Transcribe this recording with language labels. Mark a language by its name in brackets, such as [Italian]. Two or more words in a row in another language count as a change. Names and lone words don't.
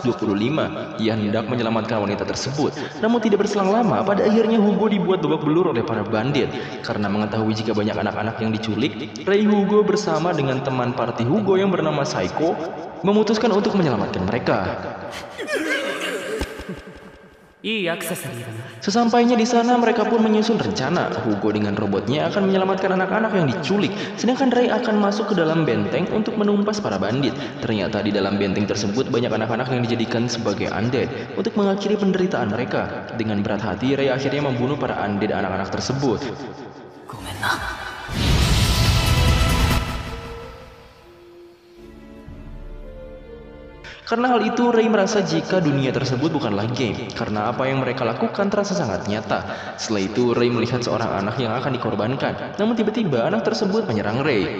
[Indonesian] Ia hendak menyelamatkan wanita tersebut. Namun tidak berselang lama, pada akhirnya Hugo dibuat babak belur oleh para bandit. Karena mengetahui jika banyak anak-anak yang diculik, Ray Hugo bersama dengan teman party Hugo yang bernama Saiko memutuskan untuk menyelamatkan mereka. [Japanese] いいアクセサリーだな。 [Indonesian] Sesampainya di sana, mereka pun menyusun rencana. Hugo dengan robotnya akan menyelamatkan anak-anak yang diculik, sedangkan Ray akan masuk ke dalam benteng untuk menumpas para bandit. Ternyata di dalam benteng tersebut banyak anak-anak yang dijadikan sebagai undead untuk mengakhiri penderitaan mereka. Dengan berat hati, Ray akhirnya membunuh para undead anak-anak tersebut. [Japanese] ごめんな。 [Indonesian] Karena hal itu, Ray merasa jika dunia tersebut bukanlah game, karena apa yang mereka lakukan terasa sangat nyata. Setelah itu, Ray melihat seorang anak yang akan dikorbankan, namun tiba-tiba anak tersebut menyerang Ray.